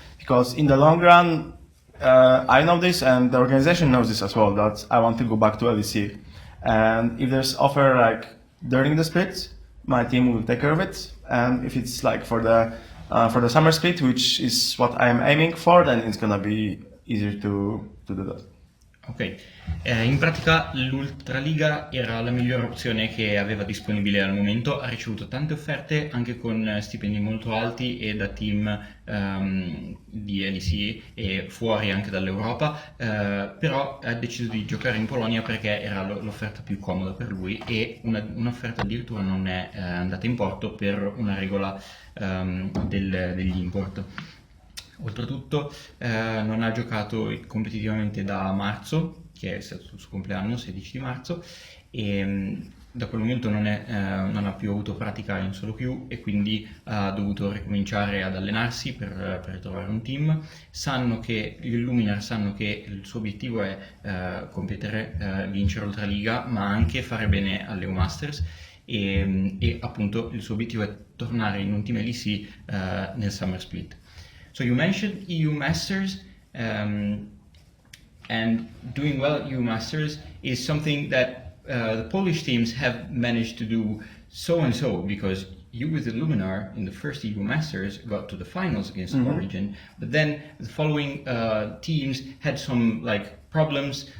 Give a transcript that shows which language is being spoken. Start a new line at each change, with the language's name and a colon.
English: Because in the long run, I know this, and the organization knows this as well, that I want to go back to LEC. And if there's offer like during the split, my team will take care of it. And if it's like for the summer split, which is what I'm aiming for, then it's gonna be easier to do that.
Italian: Ok, in pratica l'Ultraliga era la migliore opzione che aveva disponibile al momento, ha ricevuto tante offerte anche con stipendi molto alti e da team di LEC e fuori anche dall'Europa, però ha deciso di giocare in Polonia perché era l'offerta più comoda per lui e un'offerta addirittura non è andata in porto per una regola degli import. Oltretutto non ha giocato competitivamente da marzo, che è stato il suo compleanno, 16 di marzo, e da quel momento non ha più avuto pratica in solo queue e quindi ha dovuto ricominciare ad allenarsi per trovare un team. Gli Illuminar sanno che il suo obiettivo è competere, vincere Ultraliga, ma anche fare bene alle EU Masters. E appunto il suo obiettivo è tornare in un team LEC nel Summer Split.
English: So you mentioned EU Masters, and doing well at EU Masters is something that the Polish teams have managed to do so and so, because you with the Luminar in the first EU Masters got to the finals against Origin, but then the following teams had some problems.